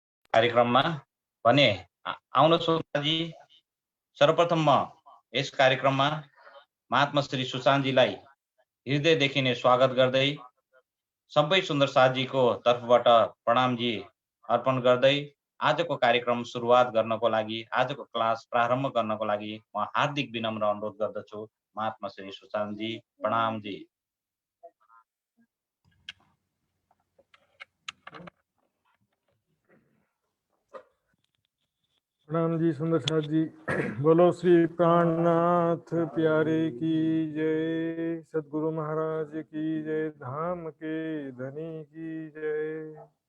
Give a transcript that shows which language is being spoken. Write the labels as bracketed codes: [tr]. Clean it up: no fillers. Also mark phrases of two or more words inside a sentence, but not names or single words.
[ne] कार्यक्रममा भने आउनुहोस् सुशान्तजी। सर्वप्रथम म यस कार्यक्रममा महात्मा श्री सुशान्तजीलाई हृदयदेखि नै स्वागत गर्दै सबै सुन्दर साथजीको तर्फबाट प्रणामजी अर्पण गर्दै आजको कार्यक्रम सुरुवात गर्नको लागि, आजको क्लास प्रारम्भ गर्नको लागि म हार्दिक विनम्र अनुरोध गर्दछु। महात्मा श्री सुशान्तजी, प्रणामजी। [hi] प्रणाम जी सुंदर साथ जी। बोलो श्री प्राणनाथ प्यारे की जय, सदगुरु महाराज की जय, धाम के धनी की जय।